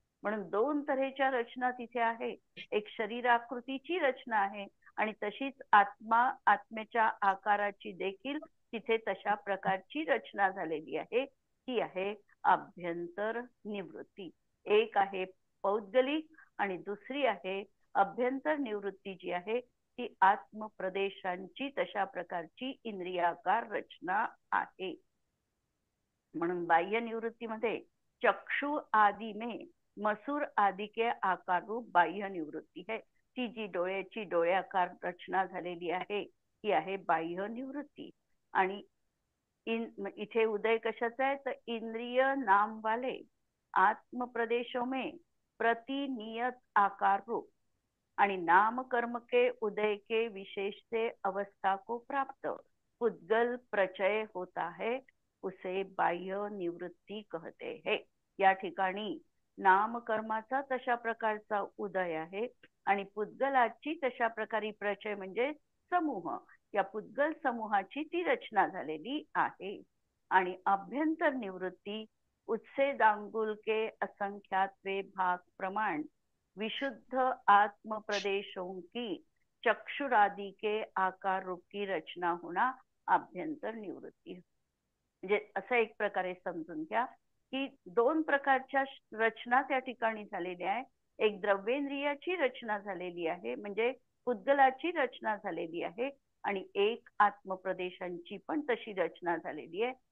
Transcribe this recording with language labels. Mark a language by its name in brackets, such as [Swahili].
[Marathi] म्हणून दोन तऱ्हेच्या रचना तिथे आहे. एक शरीराकृतीची रचना आहे आणि तशीच आत्म्याच्या आकाराची देखील तिथे तशा प्रकारची रचना झालेली आहे. ती आहे अभ्यंतर निवृत्ती. एक आहे पौद्गलिक आणि दुसरी आहे अभ्यंतर निवृत्ती, जी आहे ती आत्मप्रदेशांची तशा प्रकारची इंद्रियाकार रचना आहे. म्हणून बाह्य निवृत्तीमध्ये [Hindi] चक्षु आदि में मसूर आदि के आकार रूप बाह्य निवृत्ती है. [Marathi] ती जी डोळ्याची डोळ्याकार रचना झालेली आहे ती आहे बाह्य निवृत्ती. आणि इथे उदय कशाचा आहे तर [Hindi] इंद्रिय नाम वाले आत्म प्रदेशों में प्रतिनियत आकार रूप [Marathi] आणि [Hindi] नाम कर्म के उदय के विशेष से अवस्था को प्राप्त पुद्गल प्रचय होता है, उसे बाह्य निवृत्ती कहते हैं. [Marathi] या ठिकाणी नामकर्माचा तशा प्रकारचा उदय आहे आणि पुद्गलाची तशा प्रकारे प्रचय म्हणजे समूह, या पुद्गल समूहाची ती रचना झालेली आहे. आणि [Hindi] अभ्यंतर निवृत्ती उत्सेदांगुल के असंख्यात्वे भाग प्रमाण विशुद्ध आत्म प्रदेशों की चक्षुरादि के आकार रूप की रचना होना अभ्यंतर निवृत्ती. [Marathi] म्हणजे असं एक प्रकारे समजून घ्या की दोन प्रकारच्या रचना त्या ठिकाणी झालेल्या आहे. एक द्रव्येंद्रियाची रचना झालेली आहे म्हणजे पुद्गलाची रचना झालेली आहे आणि एक आत्मप्रदेशांची पण तशी रचना झालेली आहे.